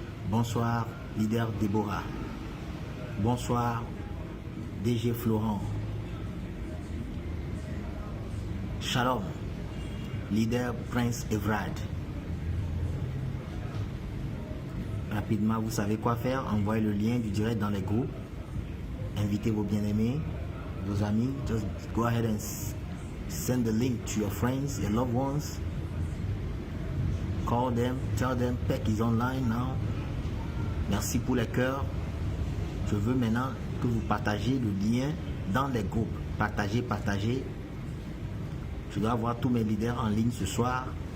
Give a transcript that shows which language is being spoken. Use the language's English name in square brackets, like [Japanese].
[French] Bonsoir, leader Déborah. Bonsoir, DG Florent. Shalom, leader Prince Evrad. Rapidement, vous savez quoi faire. Envoyez le lien du direct dans les groupes. Invitez vos bien-aimés, vos amis. [English] Just go ahead and send the link to your friends, your loved ones. Call them, tell them Peck is online now. [French] Merci pour les cœurs. Je veux maintenant que vous partagiez le lien dans les groupes. Partagez. Je dois avoir tous mes leaders en ligne ce soir.